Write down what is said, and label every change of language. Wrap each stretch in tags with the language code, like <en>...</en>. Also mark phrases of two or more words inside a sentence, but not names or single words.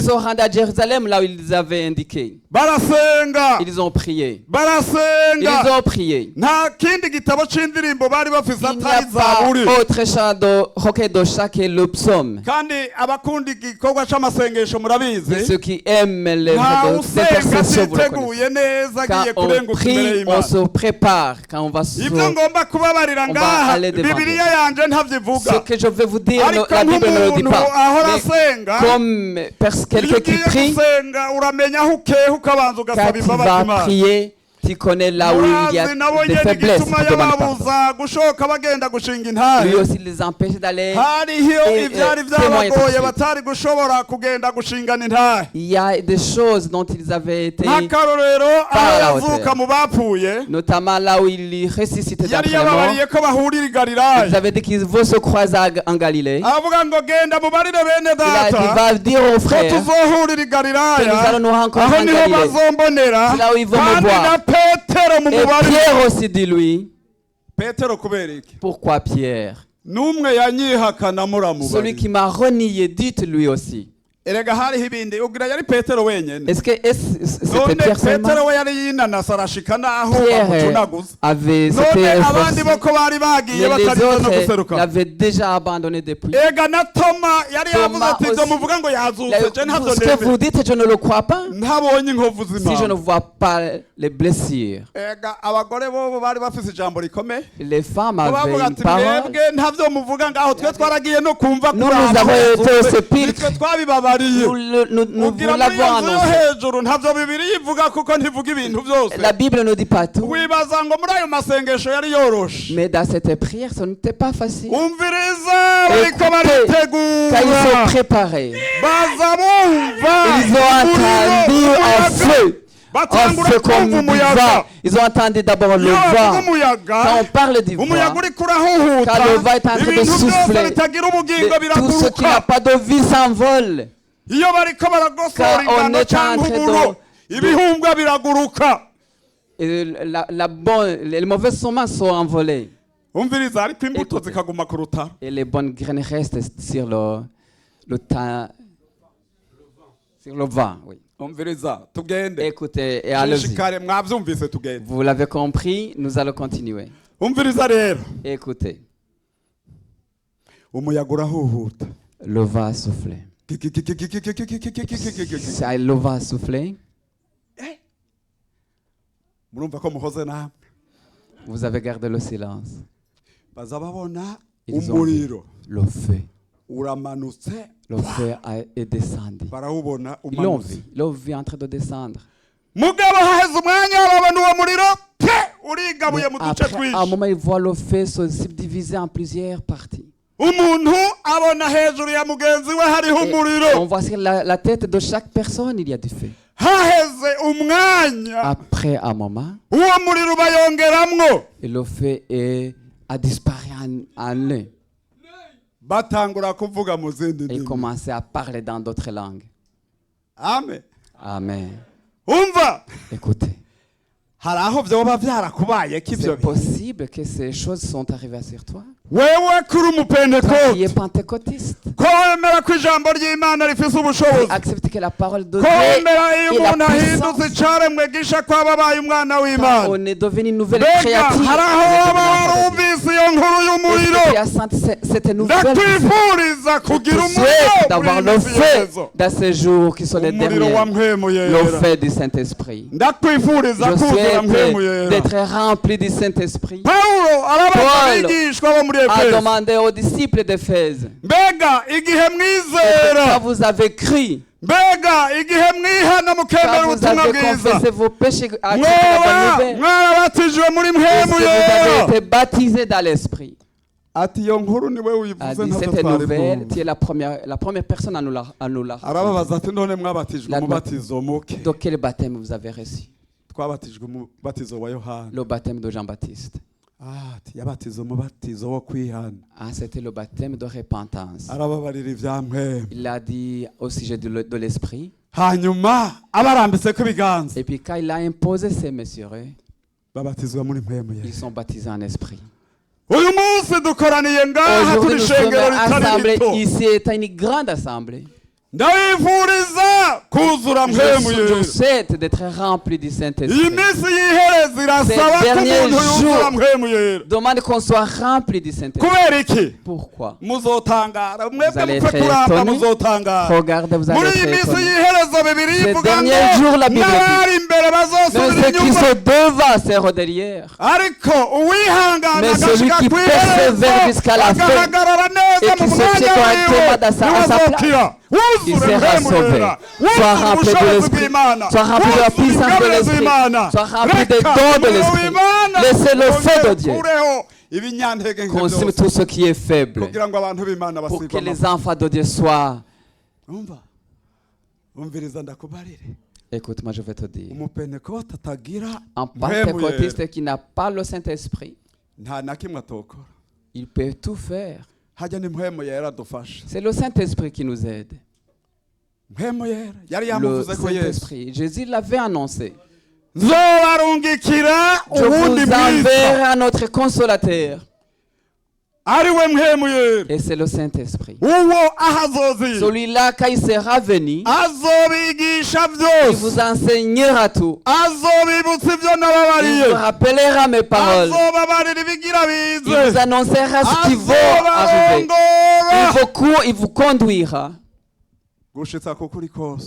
<fr>se sont rendus à Jérusalem là où ils avaient indiqué.</fr> <rn>barasenga</rn> <fr>Ils ont prié.</fr> <rn>barasenga</rn> <fr>Ils ont prié.</fr> <rn>nta kindi gitabo c'indirimbo bari bafise</rn> <fr>Il n'y a</fr> <rn>atari</rn> <fr>pas</fr> <rn>zaburi</rn> <fr>autre chant de recueil de chant que le psaume.</fr> <rn>kandi abakunda igikorwa c'amasengesho</rn> <fr>Et</fr> <rn>murabizi</rn> <fr>ceux qui aiment les</fr> <rn>nta</rn> <fr>de</fr> <rn>usenga</rn> <fr>intercession, vous le connaissez.</fr> <rn>atiteguye neza</rn> <fr>Quand</fr> <rn>agiye</rn> <fr>on</fr> <rn>kurenguka imbere</rn> <fr>prie, on</fr> <rn>y'imana</rn> <fr>se prépare. Quand on va se...</fr> <rn>ibyo ngomba kubabarira</rn> <fr>On va</fr> <rn>ngaha</rn> <fr>aller devant</fr> <rn>bibiliya yanje ntavyivuga</rn> <fr>Ce que je vais vous dire,</fr> <rn>ariko</rn> <fr>la Bible ne le dit</fr> <rn>nk'umuntu</rn> <fr>pas. ahora Mais</fr> <rn>asenga</rn> <fr>comme quelqu'un</fr> <rn>iyo</rn> <fr>qui</fr> <rn>ugiye</rn> <fr>prie,</fr> <rn>gusenga uramenya aho ukeha ukabanza</rn> <fr>quand</fr> <rn>ugasaba</rn> <fr>tu</fr> <rn>imbabazi</rn> <fr>vas</fr> <rn>imana</rn> <fr>prier, tu connais là où il y a</fr> <rn>murazi nabo</rn> <fr>des</fr> <rn>nyene</rn> <fr>faiblesses.</fr> <rn>igituma</rn> <fr>Tu demandes pardon.</fr> <rn>yababuza gushoka bagenda gushinga intahe</rn> <fr>Lui aussi les empêche d'aller.</fr> <rn>hariho</rn> <fr>Et,</fr> <rn>ivyari</rn> <fr>témoigner tout de</fr> <rn>vyabagoye</rn> <fr>suite.</fr> <rn>batari gushobora kugenda gushingana intahe</rn> <fr>Il y a des choses dont ils avaient été,</fr> <rn>nk'akarorero aho</rn> <fr>Par la</fr> <rn>yavuka</rn> <fr>hauteur.</fr> <rn>mu bapfuye</rn> <fr>notamment là où il ressuscitait</fr> <rn>yari</rn> <fr>d'après la mort.</fr> <rn>yababariye ko bahurira i</rn> <fr>Ils</fr> <rn>galilaya</rn> <fr>avaient dit qu'ils vont se croiser en Galilée.</fr> <rn>aravuga ngo genda mubarire bene</rn> <fr>Il a dit,</fr> <rn>data</rn> <fr>va dire aux</fr> <rn>ko</rn> <fr>frères,</fr> <rn>tuzohurira i</rn> <fr>que</fr> <rn>galilaya</rn> <fr>nous allons nous rencontrer</fr> <rn>aho</rn> <fr>en</fr> <rn>niho</rn> <fr>Galilée.</fr> <rn>bazombonera</rn> <fr>C'est là où ils vont me</fr> <rn>kandi</rn> <fr>voir.</fr> <rn>na petero mu</rn> <fr>Et</fr> <rn>mubari</rn> <fr>Pierre aussi dit lui.</fr> <rn>petero kubera iki</rn> <fr>Pourquoi Pierre?</fr> <rn>n'umwe yanyihakana</rn> <fr>Celui</fr> <rn>muramubari</rn> <fr>qui m'a renié, dites lui aussi.</fr> <rn>erega hariho ibindi ugira yari petero wenyene</rn> <fr>Est-ce que c'était</fr> <rn>none</rn> <fr>Pierre seulement?</fr> <rn>petero we yari yinanasa arashika naho</rn> <fr>Pierre</fr> <rn>bamucunaguza</rn> <fr>avait</fr> <rn>none</rn> <fr>c'était</fr> <rn>abandi</rn> <fr>forcé.</fr> <rn>bo ko bari bagiye</rn> <fr>Mais les</fr> <rn>batarinze no</rn> <fr>autres</fr> <rn>guseruka</rn> <fr>l'avaient déjà abandonné depuis.</fr> <rn>ega na toma yari yavuze</rn> <fr>Thomas</fr> <rn>ati ibyo</rn> <fr>aussi.</fr> <rn>muvuga ngo yazutse je ntabyo</rn> <fr>Ce que</fr> <rn>nemera</rn> <fr>vous dites, je ne le crois pas.</fr> <rn>ntabonye inkovu</rn> <fr>Si je ne</fr> <rn>z'imana</rn> <fr>vois pas les blessures.</fr> <rn>ega abagore bobo bari bafise ijambo rikomeye</rn> <fr>Les femmes</fr> <rn>bavuga</rn> <fr>avaient une</fr> <rn>ati</rn> <fr>parole.</fr> <rn>mwebwe ntabyo muvuga ngaho twe twaragiye no kumva</rn> <fr>Nous,</fr> <rn>kuri</rn> <fr>nous</fr> <rn>abo</rn> <fr>avons été</fr> <rn>yazutse.</rn> <fr>au sépulcre.</fr> <rn>nitwe twabibabariye</rn> <fr>Nous</fr> <rn>ugira</rn> <fr>vous</fr> <rn>muri iyo</rn> <fr>l'avons</fr> <rn>nzu yo</rn> <fr>annoncé.</fr> <rn>hejuru ntabyo bibiri ivuga kuko ntivuga ibintu byose</rn> <fr>La Bible ne dit pas tout.</fr> <rn>wibaza ngo muri ayo masengesho yari yoroshe</rn> <fr>Mais dans cette prière, ce n'était pas facile.</fr> <rn>umviriza bariko</rn> <fr>Écoutez, quand ils</fr> <rn>baritegura</rn> <fr>sont préparés,</fr> <rn>baza bumva</rn> <fr>ils ont entendu un feu. Un</fr> <rn>batangura</rn> <fr>feu comme</fr> <rn>kumva</rn> <fr>du</fr> <rn>umuyaga</rn> <fr>vent. Ils ont entendu d'abord le</fr> <rn>iyo bavuga</rn> <fr>vent.</fr> <rn>umuyaga</rn> <fr>Quand on parle du vent,</fr> <rn>umuyaga uriko urahuhuta</rn> <fr>Quand le vent est en train de</fr> <rn>ibintu byose</rn> <fr>souffler,</fr> <rn>bitagira ubugingo</rn> <fr>tout ce qui n'a</fr> <rn>biraguruka</rn> <fr>pas de vie s'envole.</fr> <rn>iyo bariko baragosora</rn> <fr>Quand on</fr> <rn>ingano</rn> <fr>est en</fr> <rn>cyangwa</rn> <fr>train</fr> <rn>uburo ibihumbwa biraguruka</rn> <fr>Et les mauvaises semences sont envolées.</fr> <rn>umviriza ariko imbuto</rn> <fr>Écoutez.</fr> <rn>zikaguma ku rutaro</rn> <fr>Et les bonnes graines restent sur le temps. Sur le vent, oui.</fr> <rn>umviriza tugende</rn> <fr>Écoutez, et allez-y.</fr> <rn>shishikare mwabyumvise tugende</rn> <fr>Vous l'avez compris, nous allons continuer.</fr> <rn>umviriza rero</rn> <fr>Écoutez,</fr> <rn>umuyaga urahuhuta</rn> <fr>le vent a soufflé. Ça, le vent a soufflé.</fr> <rn>murumva ko muhoze namwe</rn> <fr>Vous avez gardé le silence.</fr> <rn>baza babona</rn> <fr>Ils ont vu</fr> <rn>umuriro</rn> <fr>le feu.</fr> <rn>uramanutse</rn> <fr>Le feu est descendu.</fr> <rn>barawubona</rn> <fr>Ils l'ont</fr> <rn>umanutse</rn> <fr>vu. Ils l'ont vu en train de descendre.</fr> <rn>mugabo haheze umwanya babona uwo muriro pe urigabuye</rn> <fr>Mais</fr> <rn>mu duce</rn> <fr>après, à un</fr> <rn>twinshi</rn> <fr>moment, ils voient le feu se subdiviser en plusieurs parties.</fr> <rn>umuntu abona hejuru ya mugenzi we hariho</rn> <fr>Et</fr> <rn>umuriro</rn> <fr>on voit sur la tête de chaque personne, il y a du feu.</fr> <rn>haheze umwanya</rn> <fr>Après un moment,</fr> <rn>uwo muriro bayongeramwo</rn> <fr>et le feu a disparu en eux.</fr> <rn>batangura kuvuga mu zindi</rn> <fr>Et ils</fr> <rn>ndimi</rn> <fr>commençaient à parler dans d'autres langues.</fr> <rn>amen</rn> <fr>Amen.</fr> <rn>umva</rn> <fr>Écoutez,</fr> <rn>hari aho vyoba vyarakubayeko ivyo</rn> <fr>C'est</fr> <rn>bintu</rn> <fr>possible que ces choses sont arrivées sur toi.</fr> <rn>wewe kuri</rn> <fr>Toi qui es</fr> <rn>umupentekote</rn> <fr>pentecôtiste,</fr> <rn>ko wemera ko ijambo ry'imana rifise ubushobozi</rn> <fr>accepte que la parole de</fr> <rn>ko</rn> <fr>Dieu</fr> <rn>wemera iyo</rn> <fr>est la</fr> <rn>umuntu ahindutse</rn> <fr>puissance.</fr> <rn>icaremwe gisha ko aba abaye umwana</rn> <fr>Quand</fr> <rn>w'imana</rn> <fr>on est devenu une nouvelle</fr> <rn>mbega</rn> <fr>créature,</fr> <rn>hari aho</rn> <fr>on est</fr> <rn>waba</rn> <fr>devenu enfant de Dieu.</fr> <rn>warumvise iyo nkuru y'umuriro</rn> <fr>Est-ce que tu as senti cette nouvelle</fr> <rn>ndakwifuriza</rn> <fr>Je</fr> <rn>kugira</rn> <fr>te</fr> <rn>umuriro</rn> <fr>souhaite d'avoir le</fr> <rn>muri iyi</rn> <fr>feu</fr> <rn>mihezo</rn> <fr>dans ces jours qui sont les</fr> <rn>umuriro wa</rn> <fr>derniers,</fr> <rn>mpwemu</rn> <fr>le</fr> <rn>yera</rn> <fr>feu du Saint-Esprit.</fr> <rn>ndakwifuriza</rn> <fr>Je</fr> <rn>kuzura mpwemu</rn> <fr>souhaite</fr> <rn>yera</rn> <fr>d'être rempli du Saint-Esprit.</fr> <rn>pawulo arabaza</rn> <fr>Paul</fr> <rn>abigishwa bo muri</rn> <fr>A</fr> <rn>efeso</rn> <fr>demandé aux disciples d'Éphèse,</fr> <rn>mbega igihe</rn> <fr>quand</fr> <rn>mwizera</rn> <fr>vous avez cru,</fr> <rn>mbega igihe mwihana mukemera</rn> <fr>quand vous</fr> <rn>ubutumwa</rn> <fr>avez</fr> <rn>bwiza</rn> <fr>confessé vos péchés, accepté la bonne</fr> <rn>mwoba</rn> <fr>nouvelle,</fr> <rn>mwarabatijwe muri</rn> <fr>est-ce</fr> <rn>mpwemu</rn> <fr>que vous</fr> <rn>yera</rn> <fr>avez été baptisé dans l'Esprit?</fr> <rn>ati iyo nkuru niwe</rn> <fr>A</fr> <rn>uyivuze</rn> <fr>dit</fr> <rn>ntacyo</rn> <fr>cette</fr> <rn>twari</rn> <fr>nouvelle,</fr> <rn>bwumva</rn> <fr>tu es la première personne à nous la</fr> <rn>arababaza ati none mwabatijwe</rn> <fr>La-</fr> <rn>umubatizo muke</rn> <fr>De quel baptême vous avez reçu?</fr> <rn>twabatijwe umubatizo wa yohana</rn> <fr>Le baptême de Jean-Baptiste.</fr> <rn>ati yabatiza umubatizo wo kwihana</rn> <fr>Ah, c'était le baptême de repentance.</fr> <rn>arababarira ivya mpwemu</rn> <fr>Il a dit au sujet de l'Esprit.</fr> <rn>hanyuma abarambitseko ibiganza</rn> <fr>Et puis quand il a imposé ces messieurs,</fr> <rn>babatizwa muri mpwemu</rn> <fr>ils</fr> <rn>yera</rn> <fr>sont baptisés en esprit.</fr> <rn>uyu munsi dukoraniye ngaha</rn> <fr>Aujourd'hui,</fr> <rn>turi</rn> <fr>nous sommes</fr> <rn>shengero ritari</rn> <fr>assemblés</fr> <rn>rito</rn> <fr>ici, est une grande assemblée.</fr> <rn>ndabifuriza kuzura mpwemu</rn> <fr>Je</fr> <rn>yera</rn> <fr>souhaite d'être rempli du</fr> <rn>iyi</rn> <fr>Saint-Esprit.</fr> <rn>minsi y'ihereza irasaba ko</rn> <fr>derniers</fr> <rn>umuntu yuzura</rn> <fr>jours.</fr> <rn>mpwemu yera</rn> <fr>Demande qu'on soit rempli du Saint-Esprit.</fr> <rn>kubera iki</rn> <fr>Pourquoi?</fr> <rn>muzotangara mwebwe</rn> <fr>allez</fr> <rn>mupfe</rn> <fr>être</fr> <rn>kuramba</rn> <fr>étonnés.</fr> <rn>muzotangara</rn> <fr>Regardez, vous allez</fr> <rn>muri</rn> <fr>être</fr> <rn>iyi minsi</rn> <fr>étonnés.</fr> <rn>y'iherezo bibiri</rn> <fr>Ces</fr> <rn>ivuga ngo</rn> <fr>derniers jours, la Bible dit,</fr> <rn>n'abari imbere</rn> <fr>Mais</fr> <rn>bazosubira</rn> <fr>ceux qui</fr> <rn>inyuma</rn> <fr>sont devant seront derrière.</fr> <rn>ariko uwihangana</rn> <fr>Mais celui</fr> <rn>agashika</rn> <fr>qui</fr> <rn>ku</rn> <fr>persévère</fr> <rn>iherezo</rn> <fr>jusqu'à la fin</fr> <rn>agahagarara neza</rn> <fr>et</fr> <rn>mu</rn> <fr>qui se</fr> <rn>mwanya</rn> <fr>tient correctement dans sa-</fr> <rn>wiwe</rn> <fr>à sa</fr> <rn>niwazokira</rn> <fr>il</fr> <rn>wuzure</rn> <fr>sera</fr> <rn>mpwemu</rn> <fr>sauvé.</fr> <rn>yera</rn> <fr>Sois</fr> <rn>wuzure</rn> <fr>rempli de</fr> <rn>ubushobozi</rn> <fr>l'esprit,</fr> <rn>bw'imana</rn> <fr>sois rempli de la</fr> <rn>wuzure</rn> <fr>puissance de</fr> <rn>ingabire</rn> <fr>l'esprit,</fr> <rn>z'imana</rn> <fr>sois rempli des</fr> <rn>reka</rn> <fr>dons de</fr> <rn>umuriro</rn> <fr>l'esprit.</fr> <rn>w'imana</rn> <fr>Laissez le feu de</fr> <rn>wongere</rn> <fr>Dieu</fr> <rn>ukureho ibinyantege nke</rn> <fr>consume</fr> <rn>byose</rn> <fr>tout ce qui est faible</fr> <rn>kugira ngo abantu b'imana</rn> <fr>pour que</fr> <rn>basigwe</rn> <fr>les enfants de Dieu soient.</fr> <rn>umva umviriza ndakubarire</rn> <fr>Écoute-moi, je vais te dire.</fr> <rn>umupentekote atagira</rn> <fr>Un</fr> <rn>mpwemu yera</rn> <fr>pentecôtiste qui n'a pas le Saint-Esprit,</fr> <rn>nta na kimwe atokora</rn> <fr>il peut tout faire.</fr> <rn>hajya ni mpwemu yera adufasha</rn> <fr>C'est le Saint-Esprit qui nous aide.</fr> <rn>mpwemu yera yari</rn> <fr>Le</fr> <rn>yamuvuze ko yesu</rn> <fr>Saint-Esprit. Jésus l'avait annoncé.</fr> <rn>nzobarungikira</rn> <fr>Je vous</fr> <rn>uwundi mwiza</rn> <fr>enverrai un autre consolateur.</fr> <rn>ari we mpwemu yera</rn> <fr>Et c'est le Saint-Esprit.</fr> <rn>uwo aho azozira</rn> <fr>Celui-là, quand il sera venu,</fr> <rn>azobigisha</rn> <fr>il</fr> <rn>byose</rn> <fr>vous enseignera tout.</fr> <rn>azobibutsa ibyo</rn> <fr>Il</fr> <rn>nababariye</rn> <fr>vous rappellera mes paroles.</fr> <rn>azobabarira ibigira</rn> <fr>Il</fr> <rn>bize</rn> <fr>vous annoncera ce qui va arriver.</fr> <rn>azobarongora</rn> <fr>Il vous conduira</fr> <rn>gushitsa kukuri kose</rn>